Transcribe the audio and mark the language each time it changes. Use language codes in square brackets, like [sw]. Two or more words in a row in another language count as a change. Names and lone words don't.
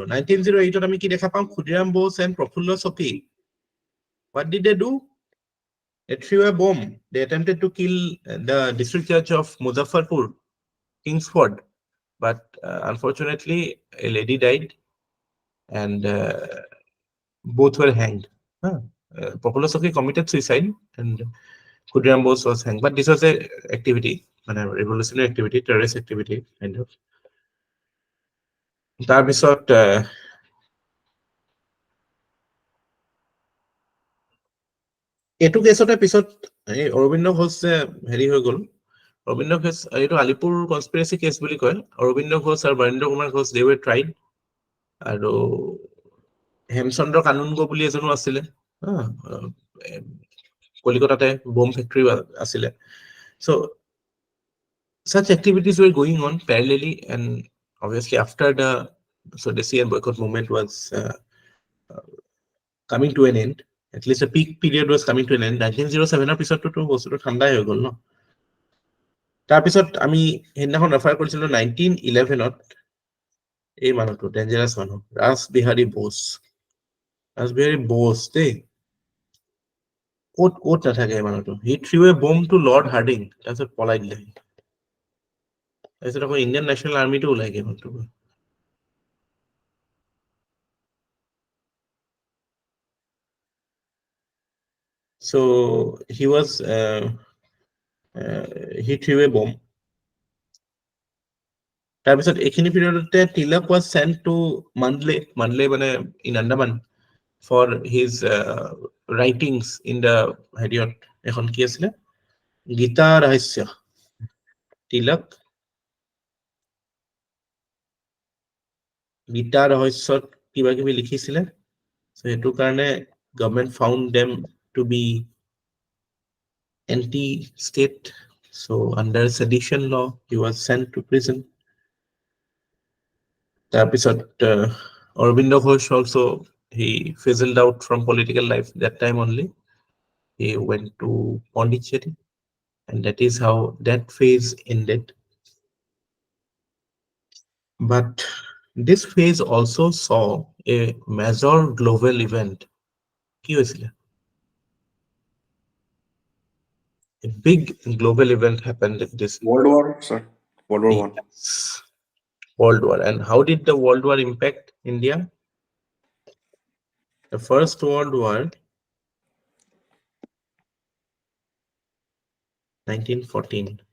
[as] 1908 আমি কি দেখা পাম? [en] Khudiram Bose and Prafullo Choki. What did they do? They threw a bomb. They attempted to kill the district judge of Muzaffarpur, Kingsford, but unfortunately a lady died and both were hanged. Prafullo Choki committed suicide and Khudiram Bose was hanged, but this was a activity, revolutionary activity, terrorist activity kind of. [as] তাৰপিছত এইটো কেছতে পিছত এই অৰবিন্দ ঘোষ যে হেৰি হৈ গ'ল, অৰবিন্দ ঘোষ, এইটো আলিপুৰ কনস্পিৰেচি কেছ বুলি কয়। অৰবিন্দ ঘোষ আৰু বৰেন্দ্ৰ কুমাৰ ঘোষ [en] they were tried, [as] আৰু হেমচন্দ্ৰ কানুনগো বুলি এজনো আছিলে, কলিকতাতে বম ফেক্টৰী আছিলে। [en] So such activities were going on parallelly, and obviously after the Swadeshi and boycott movement was coming to an end, at least a peak period was coming to an end, 1907 [as] পিছতটো বস্তুটো ঠাণ্ডাই হৈ গ'ল ন। তাৰপিছত আমি সেইদিনাখন ৰেফাৰ কৰিছিলো 1911ত এই মানুহটো ডেঞ্জাৰাছ মানুহ, ৰাসবিহাৰী বোস। ৰাসবিহাৰী বোস দেই, ক'ত নাথাকে এই মানুহটো। [en] he threw a bomb to Lord Harding, [as] তাৰপিছত পলাই দিলে। তাৰপিছত আকৌ ইণ্ডিয়ান নেশ্যনেল আৰ্মিটো ওলাই গ'ল মানুহটো। [en] So he threw a bomb. [as] তাৰপিছত এইখিনি পিৰিয়ডতে তিলক [en] was sent to Mandalay [as] মানে [en] in Andaman for his writings in the [as] হেৰিয়ত এখন কি আছিলে, গীতা ৰহস্য। তিলক গীতা ৰহস্যত কিবা কিবি লিখিছিলে, সেইটো কাৰণে [en] government found them to be anti-state, so under sedition law he was sent to prison. তাৰপিছত Aurobindo Ghosh also, he fizzled out from political life that time only. He went to Pondicherry, and that is how that phase ended. But this phase also saw a major global event. [as] কি হৈছিলে? [en] A big global event happened in this World War, sir. World War One. World War. And how did the World War impact India? The First World War, 1914.